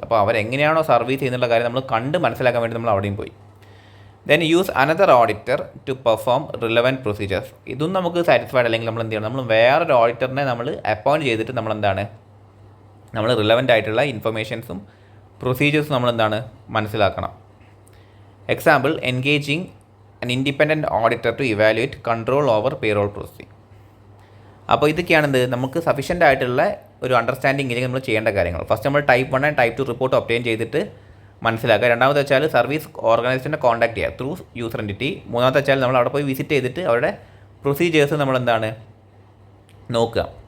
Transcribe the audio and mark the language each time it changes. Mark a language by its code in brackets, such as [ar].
[ml] അപ്പോൾ അവരെങ്ങനെയാണോ സർവീസ് ചെയ്യുന്നുള്ള കാര്യം നമ്മൾ കണ്ട് മനസ്സിലാക്കാൻ വേണ്ടി നമ്മൾ അവിടെയും പോയി. [en] Then use another auditor to perform relevant procedures. [ml] ഇതും നമുക്ക് സാറ്റിസ്ഫൈഡ് അല്ലെങ്കിൽ നമ്മൾ എന്ത് ചെയ്യണം? നമ്മൾ വേറൊരു ഓഡിറ്ററിനെ നമ്മൾ അപ്പോയിൻറ്റ് ചെയ്തിട്ട് നമ്മൾ റിലവൻ്റ് ആയിട്ടുള്ള ഇൻഫർമേഷൻസും പ്രൊസീജിയേഴ്സും നമ്മളെന്താണ് മനസ്സിലാക്കണം. [en] Example, engaging an independent auditor to evaluate control over payroll processing. [ml] അപ്പോൾ ഇതൊക്കെയാണ് നമുക്ക് സഫീഷ്യൻ്റ് ആയിട്ടുള്ള ഒരു അണ്ടർസ്റ്റാൻഡിങ് ഇല്ലെങ്കിൽ നമ്മൾ ചെയ്യേണ്ട കാര്യങ്ങൾ. ഫസ്റ്റ് നമ്മൾ type 1 and type 2 report obtain ചെയ്തിട്ട് മനസ്സിലാക്കുക. രണ്ടാമത്തെ വെച്ചാൽ സർവീസ് ഓർഗനൈസേഷനെ കോൺടാക്ട് ചെയ്യുക [en] Through user entity. [ml] മൂന്നാമത്തെ വെച്ചാൽ നമ്മൾ അവിടെ പോയി വിസിറ്റ് ചെയ്തിട്ട് അവരുടെ പ്രൊസീജിയേഴ്സ് നമ്മളെന്താണ് നോക്കുക.